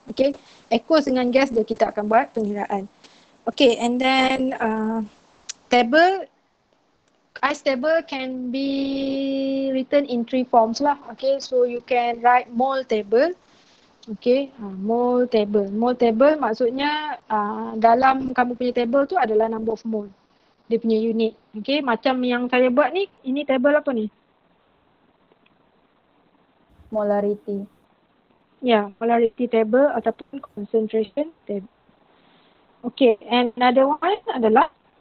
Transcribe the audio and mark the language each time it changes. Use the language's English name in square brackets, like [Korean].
[Malay] Okay, aqueous dengan gas dia kita akan buat pengiraan. [English] Okay, and then table. Ice table can be written in 3 forms lah. Okay, so you can write mole table. Okay, mole table. [Malay] Mole table maksudnya dalam kamu punya table tu adalah [English] number of mole. [Malay] Dia punya unit. Okay, macam yang saya buat ni, ini table apa ni? [English] Molarity. Ya, molarity table ataupun concentration table. Okay, and another one adalah